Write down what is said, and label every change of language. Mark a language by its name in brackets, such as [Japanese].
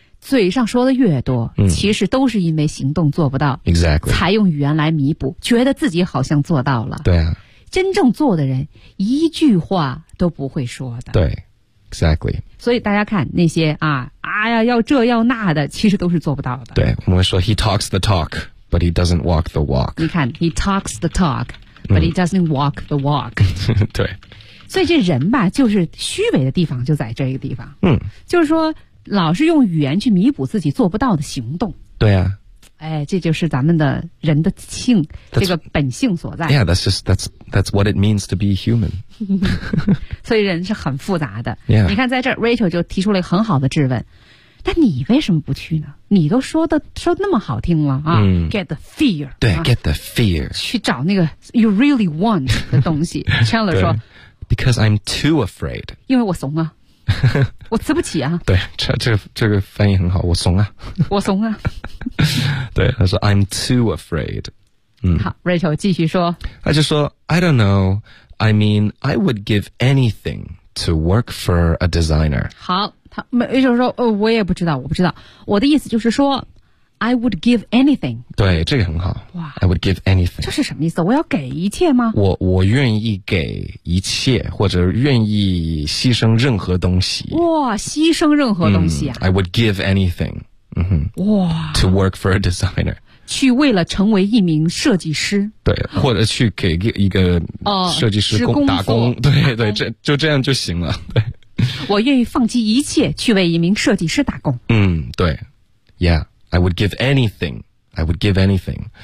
[Chinese] 嘴上说的越多，其实都是因为行动做不到。 [English] Exactly， [Chinese] 才用语言来弥补，觉得自己好像做到了。对啊，真正做的人一句话都不会说的。对 ， [English] Exactly。 [Chinese] 所以大家看那些啊，哎呀，要这要那的，其实都是做不到的。对，我们说 [English] He talks the talk， but he doesn't walk the walk。 [Chinese] 你看 [English] ，He talks the talk， but he doesn't walk the walk。 [Chinese] 对。所以这人吧就是虚伪的地方就在这个地方就是说老是用语言去弥补自己做不到的行动对啊哎，这就是咱们的人的性这个本性所在 [English] Yeah, that's what it means to be human [Chinese] 所以人是很复杂的、 [English] yeah. [Chinese] 你看在这 Rachel 就提出了一个很好的质问那你为什么不去呢？你都说那么好听了啊、嗯、 [English] ，get the fear， [Chinese] 对、啊、， [English] get the fear， [Chinese] 去找那个 [English] you really want [Chinese] 的东西。Chandler 说 [English] ，because I'm too afraid， [Chinese] 因为我怂啊，我吃不起啊。对，这个翻译很好，我怂啊，我怂啊。对，他说 [English] I'm too afraid。 [Chinese] 嗯，好 ，Rachel 继续说，他就说 [English] I don't know， I mean I would give anything to work for a designer。 [Chinese] 好。没，就是说，我也不知道，我不知道。我的意思就是说 ， [English] I would give anything。 [Chinese] 对，这个很好。哇 [English] ，I would give anything。 [Chinese] 这是什么意思？我要给一切吗？我愿意给一切，或者愿意牺牲任何东西。哇，牺牲任何东西啊、 [English] ！I would give anything。 [Chinese] 嗯哼。哇。 [English] To work for a designer。 [Chinese] 去为了成为一名设计师。对，或者去给一个设计师工、打工。对对，就这样就行了。对。我愿意放弃一切去为一名设计师打工。嗯，对 [English] ，Yeah， I would give anything， I would give anything。